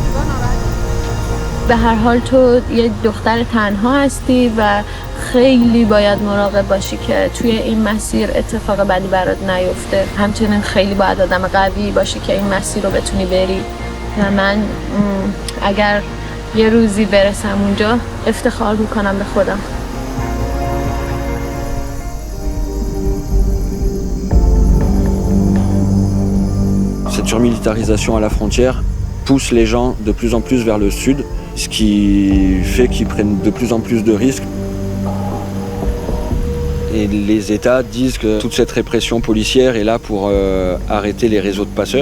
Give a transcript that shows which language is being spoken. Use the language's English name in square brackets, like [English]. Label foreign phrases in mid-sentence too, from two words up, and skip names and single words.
[Persian] به هر حال تو یه دختر تنها هستی و خیلی باید مراقب باشی که توی این مسیر اتفاق بدی برات نیفته. همچنین خیلی باید آدم قوی باشی که این مسیر رو بتونی بری. و من اگر یه روزی برسم اونجا افتخار میکنم به خودم. [French] Cette surmilitarisation à la frontière pousse les gens de plus en plus vers le sud, ce qui fait qu'ils prennent de plus en plus de risques. Et les États disent que toute cette répression policière est là pour arrêter les réseaux de passeurs.